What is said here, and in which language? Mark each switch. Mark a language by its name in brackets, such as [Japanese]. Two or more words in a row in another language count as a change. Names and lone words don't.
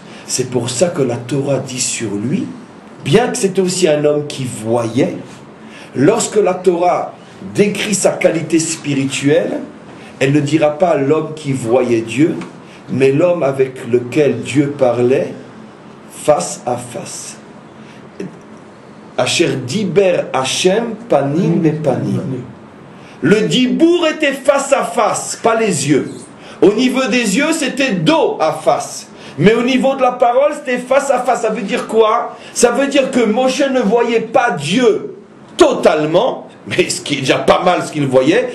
[French] C'est pour ça que la Torah dit sur lui, bien que c'était aussi un homme qui voyait, lorsque la Torah décrit sa qualité spirituelle, elle ne dira pas l'homme qui voyait Dieu, mais l'homme avec lequel Dieu parlait face à face. [Hebrew] אשר דיבר השם פנים את פנים. [French] Le dibour était face à face, pas les yeux. Au niveau des yeux, c'était dos à face. Mais au niveau de la parole, c'était face à face. Ça veut dire quoi? Ça veut dire que Moshe ne voyait pas Dieu totalement, mais ce qui est déjà pas mal ce qu'il voyait.